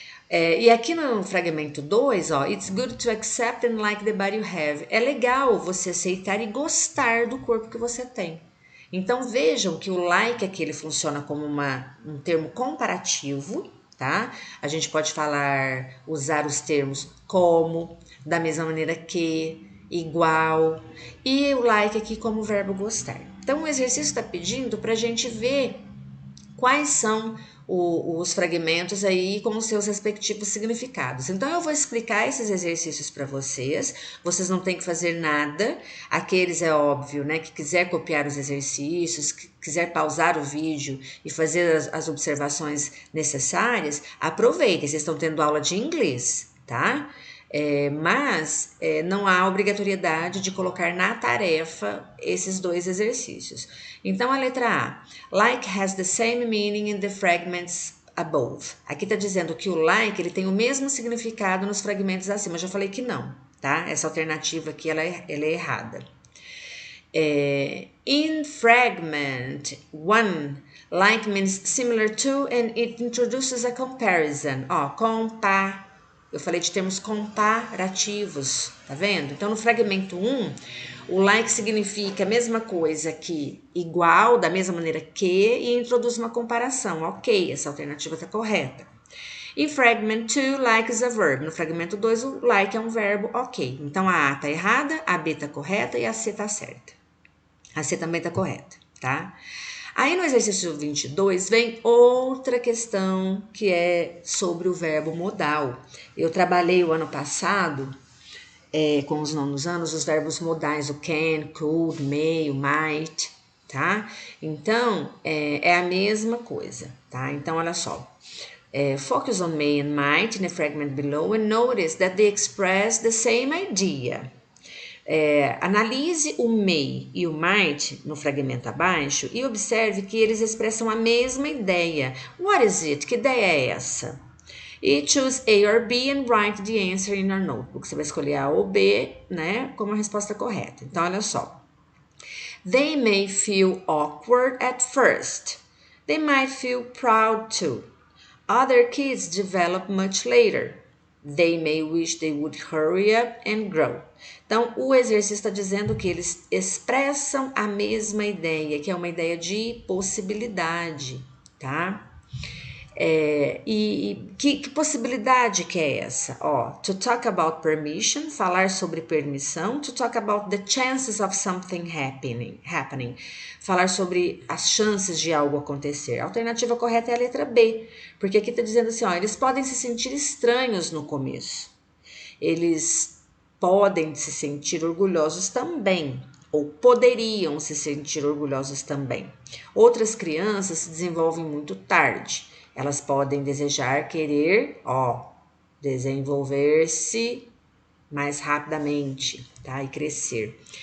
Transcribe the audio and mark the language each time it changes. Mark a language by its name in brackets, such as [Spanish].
[Portuguese] E aqui no fragmento 2, ó, [English] it's good to accept and like the body you have. [Portuguese] É legal você aceitar e gostar do corpo que você tem. Então vejam que o like aqui ele funciona como um termo comparativo, tá? A gente pode usar os termos como, da mesma maneira que, igual, e o like aqui como verbo gostar. Então o exercício está pedindo para a gente ver quais são os fragmentos aí com os seus respectivos significados. Então eu vou explicar esses exercícios para vocês não têm que fazer nada, aqueles é óbvio, né, que quiser copiar os exercícios, que quiser pausar o vídeo e fazer as observações necessárias, aproveitem, vocês estão tendo aula de inglês, tá? Mas não há obrigatoriedade de colocar na tarefa esses dois exercícios. Então, a letra A. [English] Like has the same meaning in the fragments above. [Portuguese] Aqui está dizendo que o like ele tem o mesmo significado nos fragmentos acima. Eu já falei que não, tá? Essa alternativa aqui ela é errada. [English] In fragment 1, like means similar to and it introduces a comparison. [Portuguese] Ó, eu falei de termos comparativos, tá vendo? Então, no fragmento 1, o like significa a mesma coisa que igual, da mesma maneira que, e introduz uma comparação. Ok, essa alternativa está correta. Em [English] fragment 2, like is a verb. [Portuguese] No fragmento 2, o like é um verbo, ok. Então, a A está errada, a B está correta e a C está certa. A C também está correta, tá? Aí no exercício 22 vem outra questão que é sobre o verbo modal. Eu trabalhei o ano passado com os nonos anos os verbos modais, o can, could, may, o might, tá? Então é a mesma coisa, tá? Então olha só. [English] Focus on may and might in the fragment below and notice that they express the same idea. [Portuguese] Analise o may e o might no fragmento abaixo e observe que eles expressam a mesma ideia. [English] What is it? [Portuguese] Que ideia é essa? E [English] choose A or B and write the answer in your notebook. [Portuguese] Você vai escolher A ou B, né, como a resposta correta. Então, olha só. [English] They may feel awkward at first. They might feel proud too. Other kids develop much later. They may wish they would hurry up and grow. [Portuguese] Então, o exercício está dizendo que eles expressam a mesma ideia, que é uma ideia de possibilidade, tá? Que possibilidade que é essa? Ó, [English] to talk about permission, [Portuguese] falar sobre permissão. [English] To talk about the chances of something happening. [Portuguese] Falar sobre as chances de algo acontecer. A alternativa correta é a letra B, porque aqui está dizendo assim, ó, eles podem se sentir estranhos no começo. Eles podem se sentir orgulhosos também, ou poderiam se sentir orgulhosos também. Outras crianças se desenvolvem muito tarde. Elas podem querer, desenvolver-se mais rapidamente, tá? E crescer.